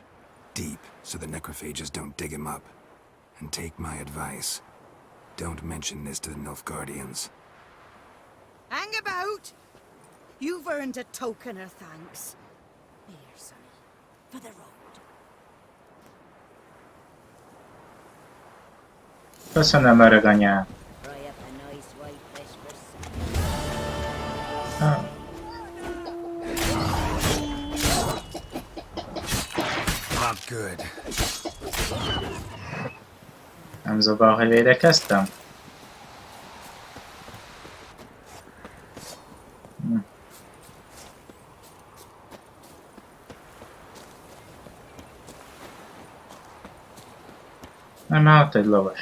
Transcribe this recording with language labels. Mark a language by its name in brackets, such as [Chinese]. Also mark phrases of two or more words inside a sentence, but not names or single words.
[English] Deep, so the necrophages don't dig him up. And take my advice. Don't mention this to the Nilfgaardians. Hang about! You've earned a token of thanks. Here, sonny, for the road. [Hungarian] Köszönöm, öreg anyám. [English] Fry up a nice white fish for Ah, Not good. [Hungarian] nem zavar, hogy védekeztem? Nem, már ott egy lovas.